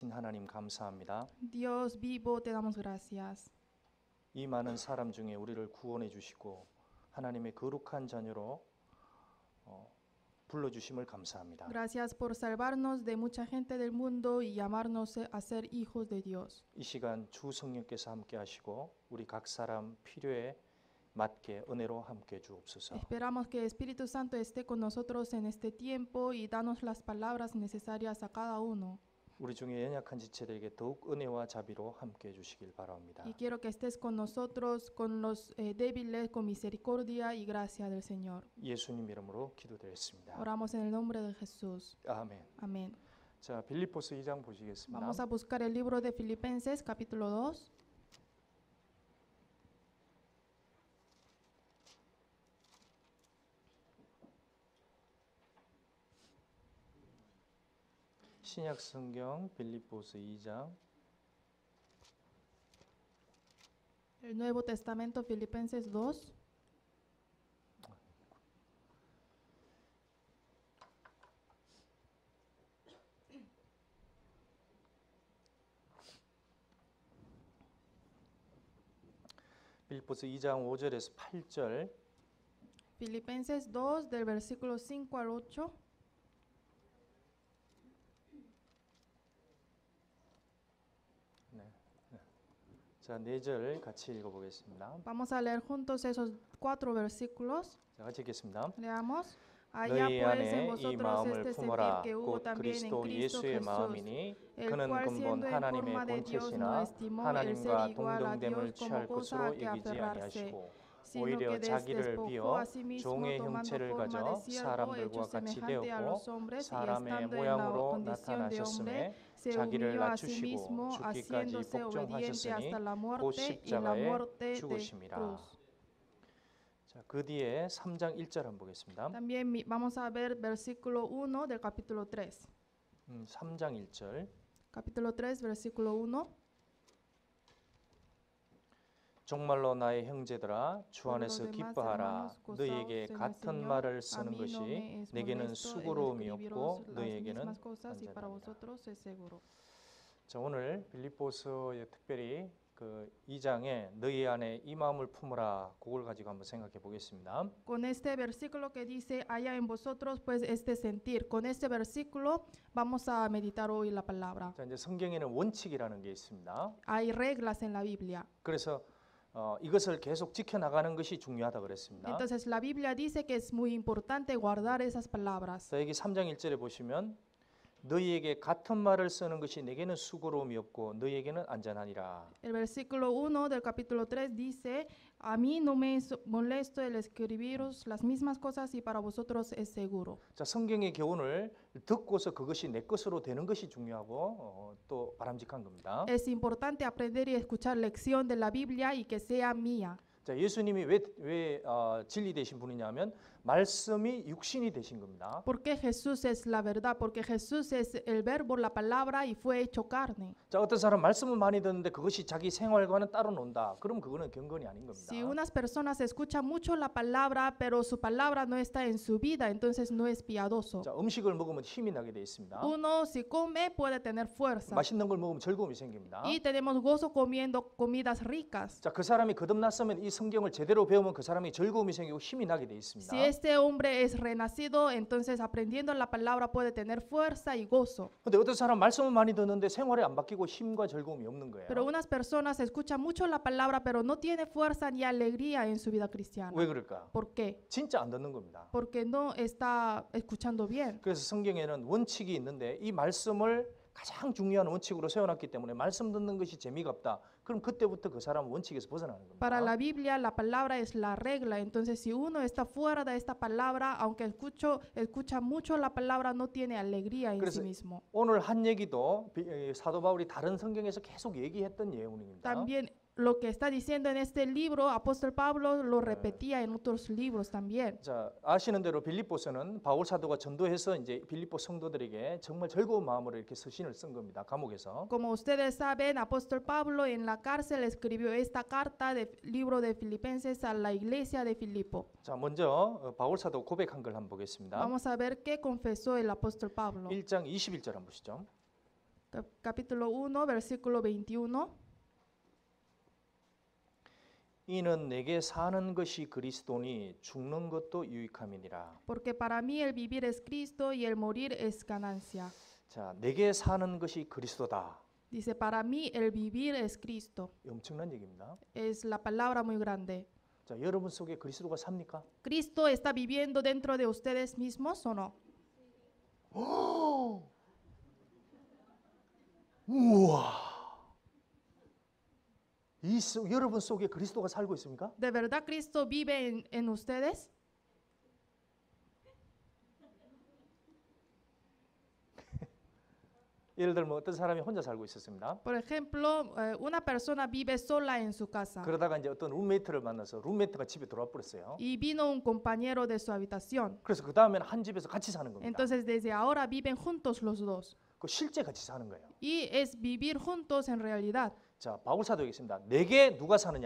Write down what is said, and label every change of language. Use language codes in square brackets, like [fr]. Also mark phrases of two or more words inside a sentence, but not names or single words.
[ko] 살아계신 하나님 감사합니다. [es] Dios vivo, te damos gracias. [ko] 이 많은 사람 중에 우리를 구원해 주시고 하나님의 거룩한 자녀로 불러주심을 감사합니다. [es] Gracias por salvarnos de mucha gente del mundo y llamarnos a ser hijos de Dios. [ko] 이 시간 주 성령께서 함께 하시고 우리 각 사람 필요에 맞게 은혜로 함께 주옵소서. [es] Esperamos que el Espíritu Santo esté con nosotros en este tiempo y danos las palabras necesarias a cada uno. [ko] 우리 중에 연약한 지체들에게 더욱 은혜와 자비로 함께 해주시길 바랍니다. [es] Y quiero que estés con nosotros, con los débiles, con misericordia y gracia del Señor. [ko] 예수님 이름으로 기도드렸습니다. [es] Oramos en el nombre de Jesús. [ko] 아멘. [es] Amén. [ko] 자, 빌립보서 2장 보시겠습니다. [es] Vamos a buscar el libro de Filipenses, capítulo 2. [ko] 신약 성경 빌립보서 2장 [es] El Nuevo Testamento, Filipenses 2. [ko] 빌립보서 2장 5절에서 8절 [es] Filipenses 2, del versículo 5 al 8. [ko] 자, 4절 같이 읽어보겠습니다. [es] Vamos a leer juntos esos 4 versículos. [ko] 자, 같이 읽겠습니다. [es] Leamos. Allá [ko] 너희 [es] pues en [ko] 안에 이 [es] vosotros [ko] 마음을 [es] este sentir [ko] 품어라. [es] que hubo [ko] 곧 [es] también en [ko] 그리스도 [es] Cristo [ko] 예수의 [es] Jesús, [ko] 마음이니 [es] el [ko] 그는 [es] cual [ko] 근본 [es] siendo en [ko] 하나님의 [es] forma de Dios no [ko] 본체시나 [es] estimó el ser [ko] 하나님과 [es] igual a [ko] 동등됨을 [es] Dios [ko] 취할 [es] como cosa [ko] 것으로 [es] que [ko] 여기지 [es] aferrarse, [ko] 아니하시고 [es] sino [ko] 오히려 [es] que [ko] 자기를 [es] despojó [ko] 비어 [es] a sí mismo [ko] 종의 [es] tomando [ko] 형체를 [es] forma de [ko] 가져 [es] siervo, [ko] 사람들과 [es] hecho [ko] 같이 [es] semejante a [ko] 되었고 [es] los hombres y [ko] 사람의 [es] estando en la [ko] 모양으로 [es] condición de hombre, [ko] 나타나셨음에 [es] se [ko] 자기를 [es] humilló a sí [ko] 낮추시고 [es] mismo, [ko] 죽기까지 [es] haciéndose obediente [ko] 복종하셨으니 [es] hasta la [ko] 곧 [es] muerte y la [ko] 십자가에 [es] muerte de [ko] 죽으심이라. [es] cruz. [ko] 자, 그 뒤에 3장 1절 한번 보겠습니다. [es] También vamos a ver versículo 1 del capítulo 3. [ko] 3장 1절 [es] Capítulo 3, versículo 1. [ko] 정말로 나의 형제들아 주 [es] Por [ko] 안에서 [es] lo demás, [ko] 기뻐하라. [es] hermanos, gozaos [ko] 너희에게 [es] en el [ko] 같은 [es] Señor. [ko] 말을 [es] A [ko] 쓰는 [es] mí no [ko] 것이 [es] me es [ko] 내게는 [es] molesto el [ko] 수고로움이 [es] escribiros [ko] 없고 [es] las [ko] 너희에게는 [es] mismas cosas y para [ko] 안전합니다. [es] vosotros es seguro. [ko] 자, 오늘 빌립보서에 특별히 그 2장에 너희 안에 이 마음을 품으라 그걸 가지고 한번 생각해 보겠습니다. [es] Con este versículo que dice, haya en vosotros pues este sentir. Con este versículo vamos a meditar hoy la palabra. [ko] 자, 이제 성경에는 원칙이라는 게 있습니다. [es] Hay reglas en la Biblia. [ko] 그래서 이것을 계속 지켜나가는 것이 중요하다 그랬습니다. [es] Entonces la Biblia dice que es muy importante guardar esas palabras. [ko] 자, 여기 3장 1절에 보시면 너희에게 같은 말을 쓰는 것이 내게는 수고로움이 없고 너희에게는 안전하니라. [es] El versículo 1 del capítulo 3 dice, a mí no me es molesto el escribiros las mismas cosas y para vosotros es seguro. [ko] 자, 성경의 교훈을 듣고서 그것이 내 것으로 되는 것이 중요하고 또 바람직한 겁니다. [es] Es importante aprender y escuchar lección de la Biblia y que sea mía. [ko] 자, 예수님이 왜 진리 되신 분이냐면 말씀이 육신이 되신 겁니다. [es] Porque Jesús es la verdad, porque Jesús es el verbo, la palabra y fue hecho carne. [ko] 자, 어떤 사람 말씀을 많이 듣는데 그것이 자기 생활과는 따로 논다. 그럼 그거는 경건이 아닌 겁니다. [es] Si unas personas escuchan mucho la palabra, pero su palabra no está en su vida, entonces no es piadoso. [ko] 자, 음식을 먹으면 힘이 나게 돼 있습니다. [es] Uno si come puede tener fuerza [ko] 맛있는 걸 먹으면 즐거움이 생깁니다. [es] y tenemos gozo comiendo comidas ricas. [ko] 자, 그 사람이 거듭났으면 이 성경을 제대로 배우면 그 사람이 즐거움이 생기고 힘이 나게 돼 있습니다. [es] Si este hombre es renacido, entonces aprendiendo la palabra puede tener fuerza y gozo. [ko] 근데 어떤 사람 말씀을 많이 듣는데 생활이 안 바뀌고 힘과 즐거움이 없는 거예요. [es] Pero unas personas escuchan mucho la palabra, pero no tiene fuerza ni alegría en su vida cristiana. [ko] 왜 그럴까? [es] ¿Por qué? [ko] 진짜 안 듣는 겁니다. [es] Porque no está escuchando bien. [ko] 그래서 성경에는 원칙이 있는데 이 말씀을 가장 중요한 원칙으로 세워놨기 때문에 말씀 듣는 것이 재미가 없다. 그럼 그때부터 그 사람은 원칙에서 벗어나는 겁니다. [es] Para la Biblia la palabra es la regla, entonces si uno está fuera de esta palabra, aunque escucha mucho la palabra, no tiene alegría en sí mismo. [ko] 오늘 한 얘기도 사도 바울이 다른 성경에서 계속 얘기했던 내용입니다. [es] También lo que está diciendo en este libro, apóstol Pablo lo repetía en otros libros también. [ko] 자, 아시는 대로 빌립보서는 바울 사도가 전도해서 이제 빌립보 성도들에게 정말 즐거운 마음으로 이렇게 서신을 쓴 겁니다. 감옥에서. [es] Como ustedes saben, apóstol Pablo en la cárcel escribió esta carta del libro de Filipenses a la iglesia de Filipo. [ko] 자, 먼저 바울 사도 고백한 걸 한번 보겠습니다. [es] Vamos a ver qué confesó el apóstol Pablo. [ko] 1장 21절 한번 보시죠. [es] capítulo 1, versículo 21. [ko] 이는 내게 사는 것이 그리스도니 죽는 것도 유익함이니라. [es] Porque para mí el vivir es Cristo y el morir es ganancia. [ko] 자, 내게 사는 것이 그리스도다. [es] Dice, para mí el vivir es Cristo. [ko] 엄청난 얘기입니다. [es] Es la palabra muy grande. [ko] 자, 여러분 속에 그리스도가 삽니까? [es] ¿Cristo está viviendo dentro de ustedes mismos o no? [ko] 우와. 여러분 속에 그리스도가 살고 있습니까? [es] ¿De verdad Cristo vive en ustedes? [ko] 예를 들면 어떤 사람이 혼자 살고 있었습니다. [es] Por ejemplo, una persona vive sola en su casa [ko] 그러다가 이제 어떤 룸메이트를 만나서 룸메이트가 집에 들어와 버렸어요. [es] y vino un compañero de su habitación. [ko] 그래서 그 다음에는 한 집에서 같이 사는 겁니다. [es] Entonces desde ahora viven juntos los dos. [ko] 그 실제 같이 사는 거예요. [es] Y es vivir juntos en realidad. [ko] 자, 바울 사도에 있습니다. 내게 누가 사느냐?